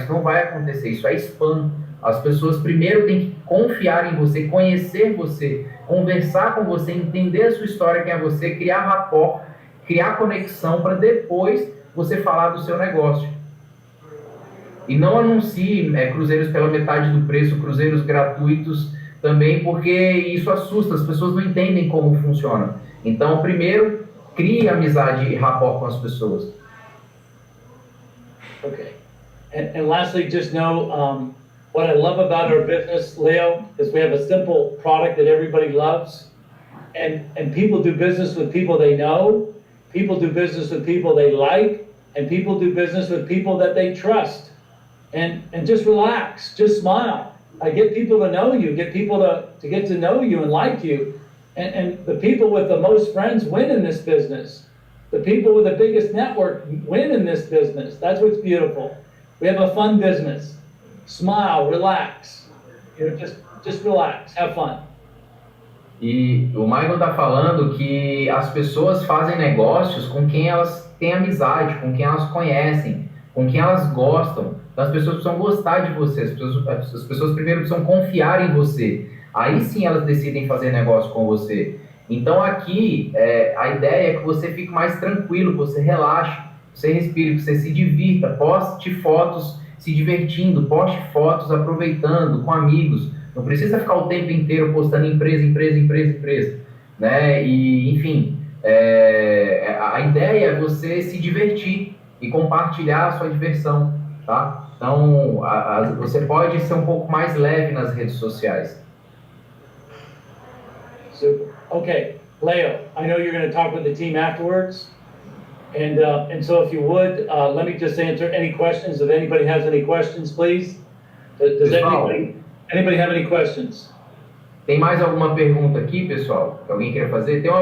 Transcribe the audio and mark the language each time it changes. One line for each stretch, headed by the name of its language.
Portuguese: Isso não vai acontecer, isso é spam. As pessoas primeiro têm que confiar em você, conhecer você, conversar com você, entender a sua história, quem é você, criar rapport, criar conexão para depois você falar do seu negócio. E não anuncie cruzeiros pela metade do preço, cruzeiros gratuitos também, porque isso assusta, as pessoas não entendem como funciona. Então, primeiro, crie amizade e rapport com as pessoas.
English: Okay. And lastly, just know what I love about our business, Leo, is we have a simple product that everybody loves. And people do business with people they know, people do business with people they like, and people do business with people that they trust. And just relax, just smile. I get people to know you, get people to get to know you and like you. And the people with the most friends win in this business. The people with the biggest network win in this business. That's what's beautiful. We have a fun business. Smile, relax. You know, just relax, have fun.
Portuguese: E o Michael está falando que as pessoas fazem negócios com quem elas têm amizade, com quem elas conhecem, com quem elas gostam. Então as pessoas precisam gostar de você, as pessoas primeiro precisam confiar em você. Aí sim elas decidem fazer negócio com você. Então aqui a ideia é que você fique mais tranquilo, que você relaxe, que você respire, que você se divirta, poste fotos se divertindo, poste fotos aproveitando com amigos. Não precisa ficar o tempo inteiro postando empresa, né? E, enfim, a ideia é você se divertir e compartilhar a sua diversão, tá? Então, você pode ser um pouco mais leve nas redes sociais. Super.
English: Okay, Leo, I know you're going to talk with the team afterwards. And so if you would, let me just answer any questions. If anybody has any questions, please. Does anybody have any questions?
Portuguese: Tem mais alguma pergunta aqui, pessoal? Que alguém queira fazer?